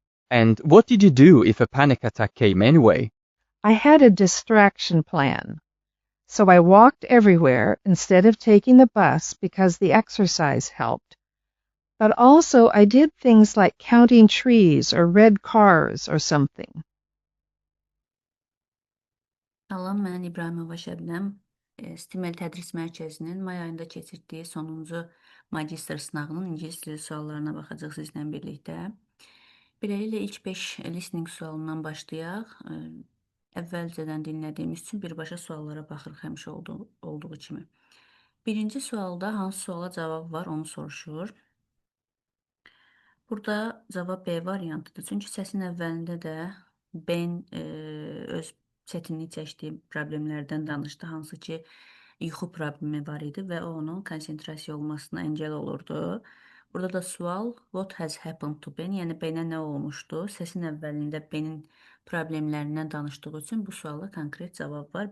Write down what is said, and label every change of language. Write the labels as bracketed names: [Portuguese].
[English] And what did you do if a panic attack came anyway? I had a distraction plan. So I walked everywhere instead of taking the bus because the exercise helped. But also I did things like counting trees or red cars or something. [Azerbaijani] Salam, mən İbrahimova Şəbnəm. Stimel Tədris Mərkəzinin may ayında keçirdiyi sonuncu magistr sınavının ingilis dili suallarına baxacaq sizlə birlikdə. Beləliklə ilk 5 listening sualından başlayaq. Əvvəlcədən dinlədiyimiz üçün birbaşa suallara baxırıq həmişə olduğu kimi. Birinci sualda hansı suala cavab var onu soruşur. Burada cavab B variantıdır. Çünki səsin əvvəlində də Ben öz çətinlik çəkdiyi problemlərdən danışdı, hansı ki, yuxu problemi var idi və o onun konsentrasiya olmasına əngəl olurdu. Burada da sual [English] What has happened to Ben? [Azerbaijani] Yəni Benə nə olmuşdu? Səsin əvvəlində Benin problemlərindən danışdığı üçün bu suala konkret cavab var.